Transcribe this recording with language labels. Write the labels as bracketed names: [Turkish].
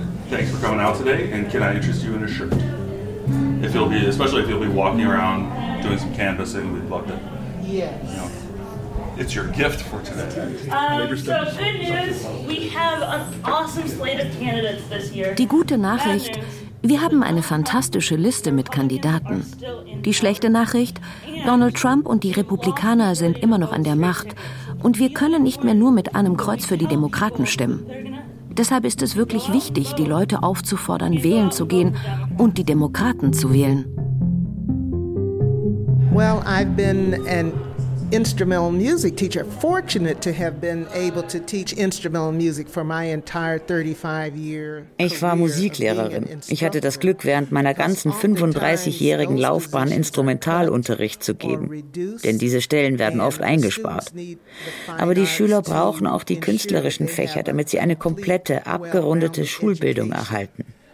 [English] Thanks for coming out today. And can I interest you in a shirt? If you'll be, especially if you'll be walking around doing some canvassing, we'd love to. Yes. You know, it's your gift for today. So good news, we have an awesome slate of candidates this year. [German] Die gute Nachricht: Wir haben eine fantastische Liste mit Kandidaten. Die schlechte Nachricht: Donald Trump und die Republikaner sind immer noch an der Macht. Und wir können nicht mehr nur mit einem Kreuz für die Demokraten stimmen. Deshalb ist es wirklich wichtig, die Leute aufzufordern, wählen zu gehen und die Demokraten zu wählen. [English] Well, I've been an instrumental music teacher. Fortunate to have been able to teach instrumental music for my entire 35-year. [German] Ich war Musiklehrerin. Ich hatte das Glück, während meiner ganzen 35-jährigen Laufbahn Instrumentalunterricht zu geben. Denn diese Stellen werden oft eingespart. Aber die Schüler brauchen auch die künstlerischen Fächer, damit sie eine komplette, abgerundete Schulbildung erhalten.